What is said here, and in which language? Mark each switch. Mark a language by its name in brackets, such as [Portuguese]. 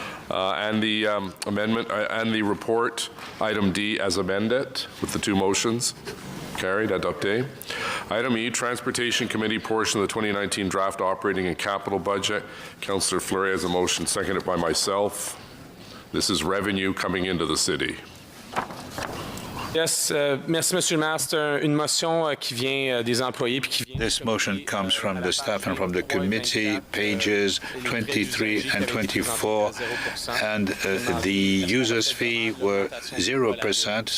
[English] And the amendment and the report, item D, as amended with the 2 motions. Carried, [French] adopté. [English] Item E, Transportation Committee portion of the 2019 draft operating and capital budget. Councillor Fleury has a motion, seconded by myself. This is revenue coming into the city. Yes, [French] merci, Monsieur le Maire. C'est une motion qui vient des employés puis qui vient. [English] This motion comes from the staff and from the committee, pages 23 and 24, and the user's fee were 0%.